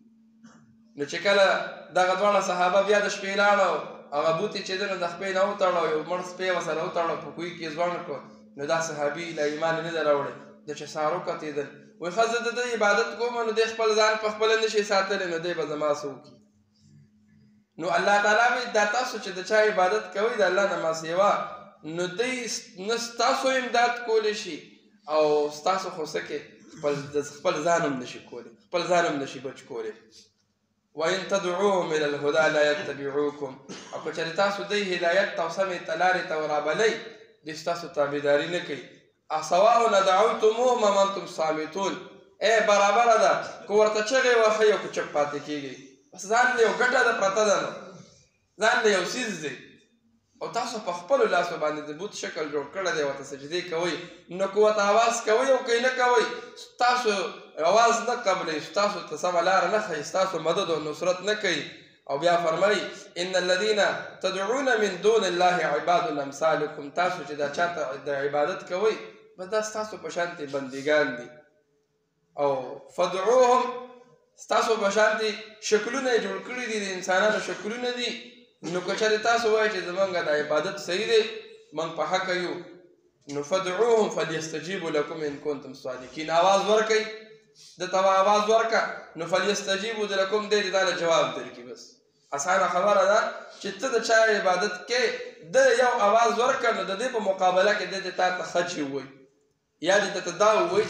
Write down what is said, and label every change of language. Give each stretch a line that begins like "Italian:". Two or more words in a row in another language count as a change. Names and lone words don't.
Pashto: نو چې کله دغه دواړه صحابه بیا د شپې لاړه، هغه بوت یې چې ده نو د خپې نه وتړه، یو مړ سپی یې ورسره وتړه، په کوهي کې یې ځوړند کړه، نو دا صحابي له ایمان نه دی راوړی، د چې سهار وکتېدل، وایي ښه زه د ده عبادت کوم نو دی خپل ځان په خپله نشي ساتلی، نو دی به زما څه وکړي؟ نو الله تعالی وایي دا تاسو چې د چا عبادت کوئ د الله نه ما سوا، نو دی نه ستاسو امداد کولی شي او ستاسو خو څه کې خپل ځان هم نشي کولی، خپل ځان هم نشي بچ کولی.
Arabic: وَإِن تَدْعُوهُمْ إِلَى الْهُدَى لَا يَتَّبِعُوكُمْ،
Pashto: او که چېرې تاسو دی هدایت ته او سمې ته لارې ته ورابلئ، دوی ستاسو تابعداري نه کوي.
Arabic: سواء دعوتموهم أم أنتم صامتون،
Pashto: برابره ده که ورته چغې وهئ او که چپ پاتې کېږئ، بس ځان له یو ګټه ده پرته ده، نو ځان له یو څیز دی، او تاسو په خپلو لاسو باندې د بت شکل جوړ کړی دی ورته سجدې کوئ نو که ورته اواز کوئ او که نه کوئ ستاسو اواز نه قبلوي ستاسو ته سمه لاره نه ښیي ستاسو مدد او نصرت نه کوي او بیا فرمایي
Arabic: ان الذین تدعون من دون الله عباد امثالکم
Pashto: تاسو چې دا چاته د عبادت کوئ بس دا ستاسو په شانتې بندګان دي او فدعوهم ستاسو په شانتې شکلونه یې جوړ کړي دي د انسانانو شکلونه دي نو که چېرې تاسو وایئ چې زمونږ د عبادت صحیح دی موږ په حقه یو نو
Arabic: فدعوهم فلیستجیبوا لکم ان کنتم صادقین
Pashto: آواز ورکئ دته آواز ورکړه نو
Arabic: فلیستجیبوا لکم
Pashto: دی تا له جواب درکړي بس اسانه خبره ده چې ته د چا عبادت کې د یو آواز ورکړه نو د دې په مقابله کې د تا ته ښه چی ووایي یا دې ته دا ووایي